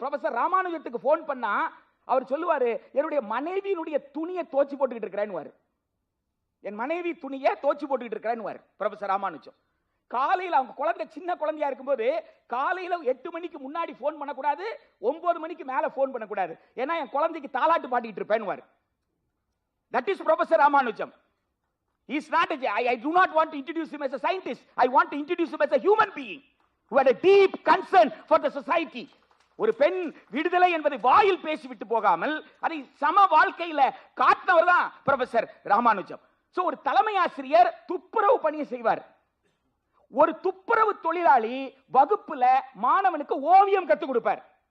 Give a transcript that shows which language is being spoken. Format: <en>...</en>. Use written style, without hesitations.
<ta>Professor ராமானுஜத்துக்கு phone பண்ணா அவர் சொல்லுவாரு, என்னுடைய மனைவியினுடைய துணியை தோச்சி போட்டுக்கிட்டு இருக்கிறேன்னு, என் மனைவி துணியை தோச்சி போட்டுக்கிட்டு இருக்கிறேன்னு ப்ரொஃபசர் ராமானுஜம். காலையில் அவங்க குழந்தை சின்ன குழந்தையா இருக்கும்போது காலையில 8 மணிக்கு முன்னாடி போன் பண்ணக்கூடாது, 9 மணிக்கு மேல போன் பண்ணக்கூடாது, ஏன்னா என் குழந்தைக்கு தாலாட்டு பாடிட்டு இருப்பேன்.</ta> <en>That is Professor Ramanujan. He is not I do not want to introduce him as a scientist. I want to introduce him as a human being who had a deep concern for the society.</en> <ta>ஒரு பெண் விடுதலை என்பதை வாயில் பேசி விட்டு போகாமல் அதை சம வாழ்க்கையில காட்டினவர் தான் ப்ரொஃபசர் ராமானுஜம். சோ ஒரு தலைமை ஆசிரியர் துப்புரவு பணியை செய்வார். ஒரு துப்புரவு தொழிலாளி வகுப்புல மாணவனுக்கு ஓவியம் கற்றுக் கொடுப்பார்.</ta>